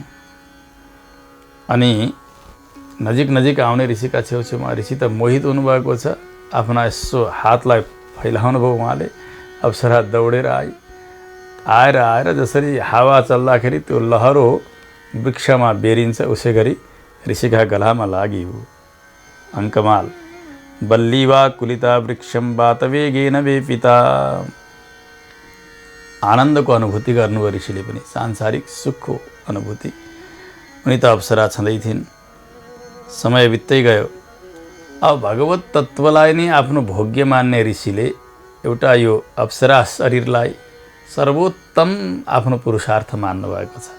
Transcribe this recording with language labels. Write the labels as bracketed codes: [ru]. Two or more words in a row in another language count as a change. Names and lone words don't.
[ne] अनि नजिक आउने ऋषिका छेउछेउमा ऋषि त मोहित हुनुभएको छ। आफ्ना यसो हातलाई फैलाउनु भयो उहाँले। अप्सरा दौडेर आएर जसरी हावा चल्दाखेरि त्यो लहरो वृक्षमा बेरिन्छ उसै गरी ऋषिका गलामा लागि हो। [sa] अङ्कमाल बल्लीवा कुलिता वृक्षम वातवेगेन वेपिता। [ne] आनन्दको अनुभूति गर्नुभयो ऋषिले पनि, सांसारिक सुखको अनुभूति। उनी त अप्सरा छँदै थिइन्। समय बित्दै गयो। अब भगवत तत्त्वलाई नै आफ्नो भोग्य मान्ने ऋषिले एउटा यो अप्सरा शरीरलाई सर्वोत्तम आफ्नो पुरुषार्थ मान्नुभएको छ।